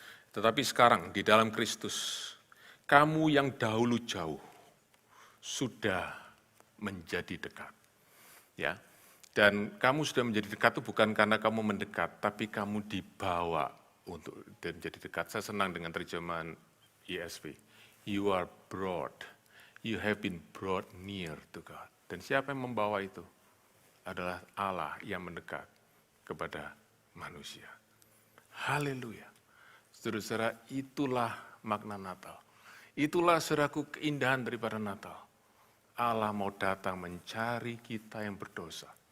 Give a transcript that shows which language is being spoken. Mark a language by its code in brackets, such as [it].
[id] Tetapi sekarang di dalam Kristus, kamu yang dahulu jauh sudah menjadi dekat. Ya. Dan kamu sudah menjadi dekat itu bukan karena kamu mendekat, tapi kamu dibawa untuk menjadi dekat. Saya senang dengan terjemahan ESV. [en] You are brought, you have been brought near to God. [id] Dan siapa yang membawa itu? Adalah Allah yang mendekat kepada manusia. Haleluya. Saudara-saudara, itulah makna Natal. Itulah saudaraku keindahan daripada Natal. Allah mau datang mencari kita yang berdosa.